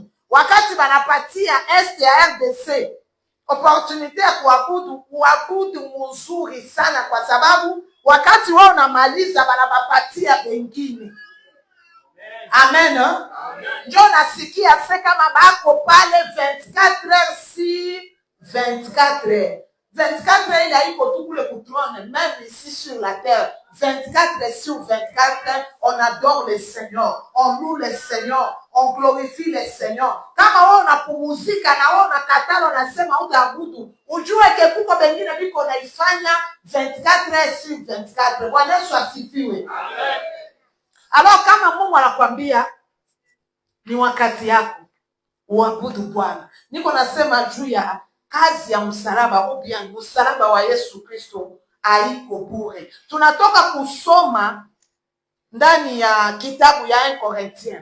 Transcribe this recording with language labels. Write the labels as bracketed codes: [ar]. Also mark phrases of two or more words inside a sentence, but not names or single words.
[sw] Wakati banapatia ya RDC opportunité ya kuabudu mzuri sana, kwa sababu wakati wao unamaliza banabapatia bengine. Amen. Ndio nasikia kama bako pale [fr] 24 heures si 24 heures. 24 heures il a eu tout pour le trône, même ici sur la terre. 24 heures sur 24 heures, on adore le Seigneur, on loue le Seigneur, on glorifie le Seigneur. [sw] Kama wewe unapumzika na wewe unakatala unasema utaabudu, ujue ke kuko bengine biko naifanya [fr] 24 heures sur 24 heures. [sw] Bwana Yesu asifiwe. Amen. Alors kama Mungu anakuambia ni wakati yako uabudu Bwana, niko nasema juu ya kazi ya msalaba [fr] au bien [sw] msalaba wa Yesu Kristo haiko bure. Tunatoka kusoma ndani ya kitabu ya 1 Corinthiens.